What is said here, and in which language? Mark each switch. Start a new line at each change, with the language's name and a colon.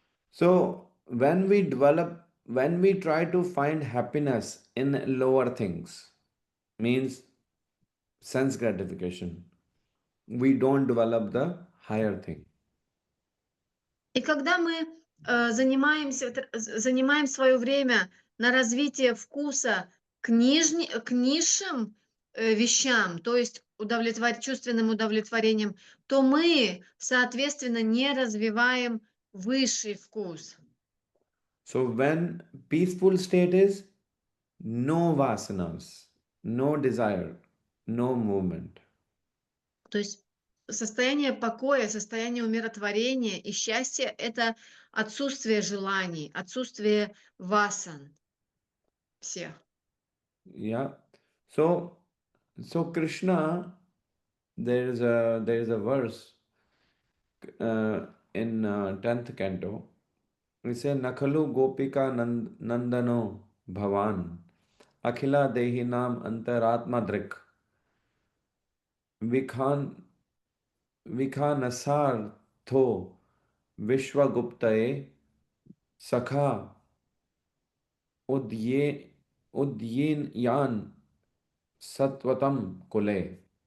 English: So when we try to find happiness in lower things, means sense gratification, we don't develop the higher thing.
Russian: И когда мы занимаем свое время на развитие вкуса к низшим вещам, то есть чувственным удовлетворением, то мы, соответственно, не развиваем высший вкус.
English: So when peaceful state is no vasanas, no desire, no movement.
Russian: То есть состояние покоя, состояние умиротворения и счастья – это отсутствие желаний, отсутствие васан всех. Yeah.
English: So Krishna, there is a verse in 10th canto.
Sanskrit: We say Nakhalu Gopika Nandano Bhavan Akhila Dehinam Antaratma Drik Vikhanasar Tho Vishwaguptaye Sakha Udyin Yan Satvatam Kule.